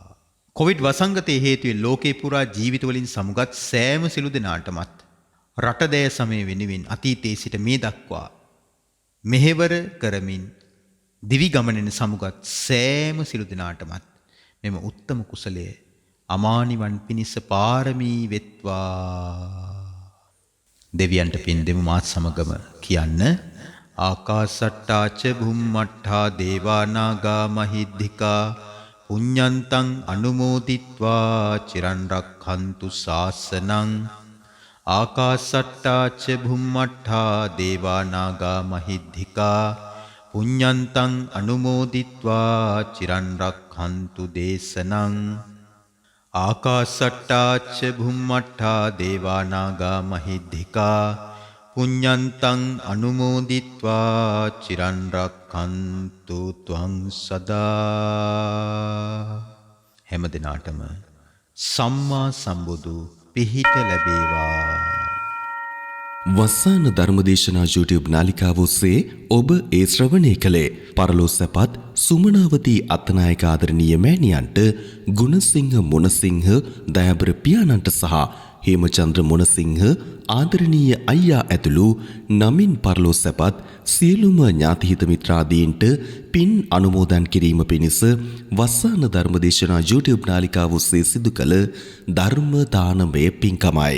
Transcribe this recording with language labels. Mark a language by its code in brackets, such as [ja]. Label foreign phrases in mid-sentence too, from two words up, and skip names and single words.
[si] කොවිඩ් වසංගතයේ හේතුවෙන් ලෝකේ පුරා ජීවිතවලින් සමුගත් සෑම සිළු දෙනාටමත් රටදෑ සමය වෙනුවෙන් අතීතයේ සිට මේ දක්වා මෙහෙවර කරමින් දිවි ගමනෙන් සමුගත් සෑම සිළු දිනාටමත් මෙම උත්තම කුසලය අමානිවන් පිණිස පාරමී වෙත්වා. දෙවියන්ට පින් දෙමු මාත් සමගම කියන්න. [pi] ආකාසට්ටාච භුම්මට්ඨා දේවා නාග මහිද්దికා පුඤ්ඤන්තං අනුමෝදිත්වා චිරන් රක්ඛන්තු ශාසනං. ආකාසට්ටාච භුම්මට්ඨා දේවා නාග මහිද්దికා පුඤ්ඤන්තං අනුමෝදිත්වා චිරන් රක්ඛන්තු දේශනං. ආකාසට්ටාච භුම්මට්ඨා දේවා නාග මහිද්దికා පුඤ්ඤන්තං අනුමෝදිත්වා චිරන් රක්ඛන්තු ත්වං සදා. [si] හැම දිනාටම සම්මා සම්බුදු පිහිට ලැබේවා. වස්සාන ධර්මදේශනා YouTube නාලිකාව ඔස්සේ ඔබ ඒ ශ්‍රවණය කළේ පරලෝසපත් සුමනාවති අත්නායක ආදරණීය මෑණියන්ට ගුණසිංහ මොනසිංහ දයාබර පියාණන්ට සහ හේමචන්ද්‍ර මොනසිංහ ආදරණීය අයියා ඇතුළු නමින් පරලෝසපත් සියලුම ඥාතිහිත මිත්‍රාදීන්ට පින් අනුමෝදන් කිරීම පිණිස වස්සාන ධර්මදේශනා YouTube නාලිකාව ඔස්සේ සිදු කළ ධර්ම දානමය පින්කමයි.